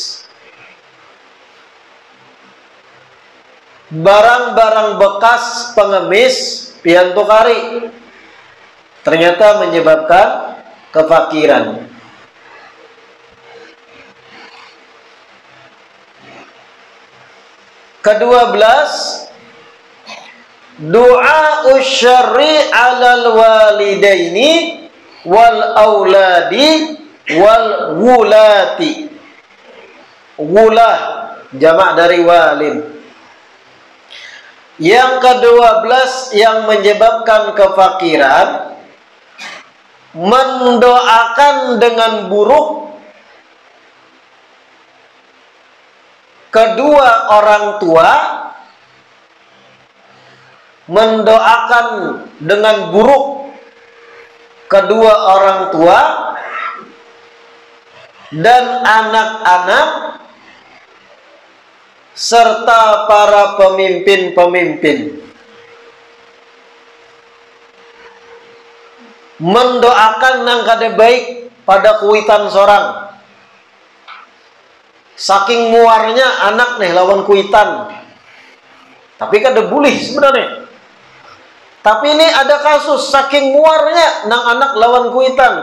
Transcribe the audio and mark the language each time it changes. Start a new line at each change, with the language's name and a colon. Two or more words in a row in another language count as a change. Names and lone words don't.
Banjar: Barang-barang bekas pengemis pian tukari ternyata menyebabkan kefakiran.
Arabic: Ke-12, الدعاء بالشر على الوالدين والأولاد والولاة.
Banjar: Wulah jamak dari walin. Yang ke-12 yang menyebabkan kefakiran, mendoakan dengan buruk kedua orang tua, mendoakan dengan buruk kedua orang tua dan anak-anak serta para pemimpin-pemimpin. Mendoakan nang kada baik pada kuitan seorang. Saking muarnya anak nih lawan kuitan. Tapi kada boleh sebenarnya. Tapi ini ada kasus saking muarnya nang anak lawan kuitan.